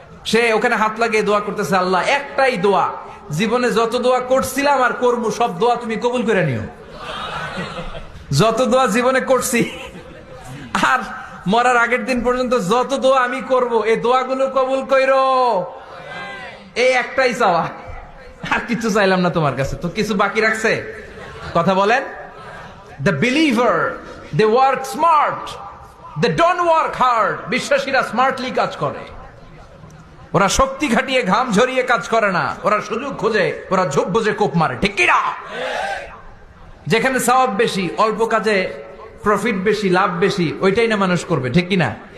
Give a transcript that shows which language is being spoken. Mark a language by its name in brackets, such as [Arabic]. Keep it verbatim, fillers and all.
[Bangla] সে ওখানে হাত লাগিয়ে দোয়া করতেছে, আল্লাহ একটাই দোয়া, জীবনে যত দোয়া করছিলাম আর করবো সব দোয়া তুমি কবুল করে নিও। যত দোয়া জীবনে করছি আর মরার আগের দিন পর্যন্ত যত দোয়া আমি করব, এই দোয়াগুলো কবুল কইরো, এই একটাই চাওয়া, আর কিছু চাইলাম না তোমার কাছে। তো কিছু বাকি রাখছে? কথা বলেন। [English] The believer, they work smart, they don't work hard. [Bangla] বিশ্বাসীরা স্মার্টলি কাজ করে, ওরা শক্তি খাটিয়ে ঘাম ঝরিয়ে কাজ করে না, ওরা সুযোগ খোঁজে, ওরা ঝোপ বোঝে কোপ মারে, ঠিক কিনা? যেখানে সওয়াব বেশি, অল্প কাজে প্রফিট বেশি, লাভ বেশি, ওইটাই না মানুষ করবে, ঠিক কিনা?